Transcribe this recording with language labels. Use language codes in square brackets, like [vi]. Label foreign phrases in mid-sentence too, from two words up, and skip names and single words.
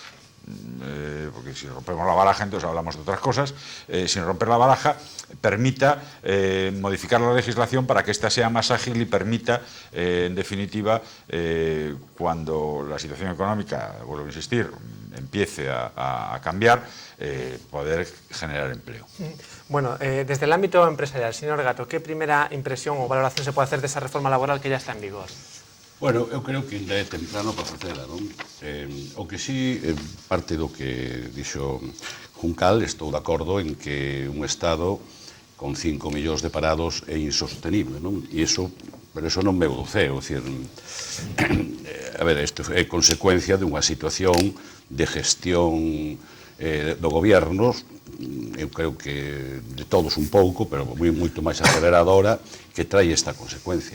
[es] porque si rompemos la baraja entonces hablamos de otras cosas, sin romper la baraja, permita modificar la legislación para que ésta sea más ágil y permita, en definitiva, cuando la situación económica, vuelvo a insistir, empiece a cambiar, poder generar empleo. Bueno, desde el ámbito empresarial, señor Gato, ¿qué primera impresión o valoración se puede hacer de esa reforma laboral que ya está en vigor? [gl] Bueno, eu creo que ainda é temprano para facela, non? O que sí, parte do que dixo Juncal, estou de acordo en que un Estado con 5 millóns de parados é insostenible, non? Pero eso non veu do ceo, é dicir, a ver, isto é consecuencia dunha situación de gestión do goberno, eu creo que de todos un pouco, pero moito máis aceleradora, que trae esta consecuencia.